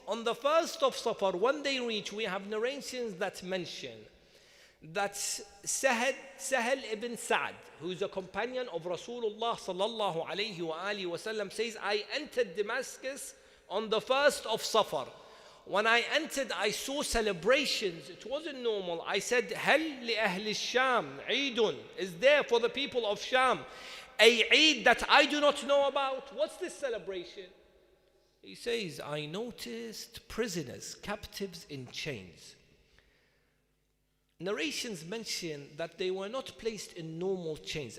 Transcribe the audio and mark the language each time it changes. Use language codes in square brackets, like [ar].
[en] On the 1st of Safar, when they reach, we have narrations that mention that Sahel ibn Sa'd, who is a companion of Rasulullah sallallahu alayhi wa alihi wasallam, says, I entered Damascus on the 1st of Safar. When I entered, I saw celebrations. It wasn't normal. I said, [ar] هل لأهل الشام عيد? [en] Is there for the people of Sham a Eid that I do not know about? What's this celebration? He says, I noticed prisoners, captives in chains. Narrations mention that they were not placed in normal chains.